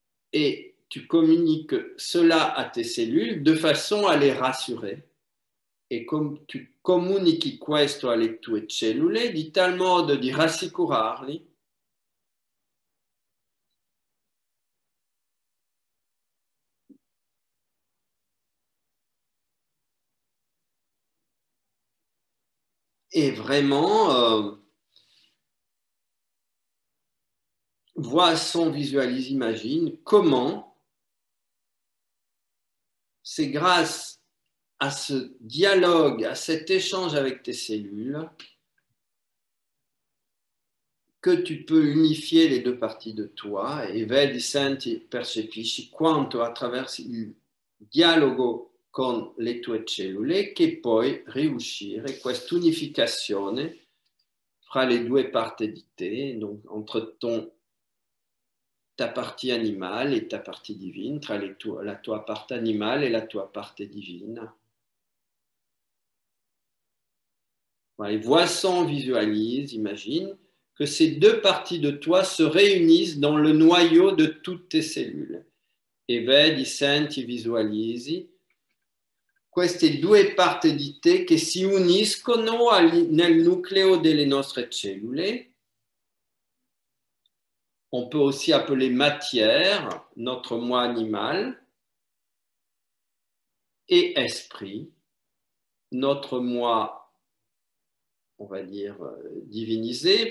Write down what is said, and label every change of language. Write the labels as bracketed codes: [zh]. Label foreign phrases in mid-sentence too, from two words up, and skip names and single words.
[fr] et tu communiques cela à tes cellules de façon à les rassurer. [it] E tu comunichi questo alle tue cellule di tal modo di rassicurarli [fr] et vraiment vois, son, visualise, imagine comment c'est grâce à ce dialogue, à cet échange avec tes cellules que tu peux unifier les deux parties de toi [it] e vedi, senti, percepisci quanto attraverso il dialogo con le tue cellule che puoi riuscire questa unificazione fra le due parti di te, [fr] donc entre ta partie animale et ta partie divine, [it] tra la tua parte animale e la tua parte divina. [fr] Voilà, vois, sens, visualise, imagine que ces deux parties de toi se réunissent dans le noyau de toutes tes cellules. [it] E vedi, senti, visualizzi queste due parti di te che si uniscono nel nucleo delle nostre cellule. [fr] On peut aussi appeler matière notre moi animal et esprit notre moi, on va dire, divinisé.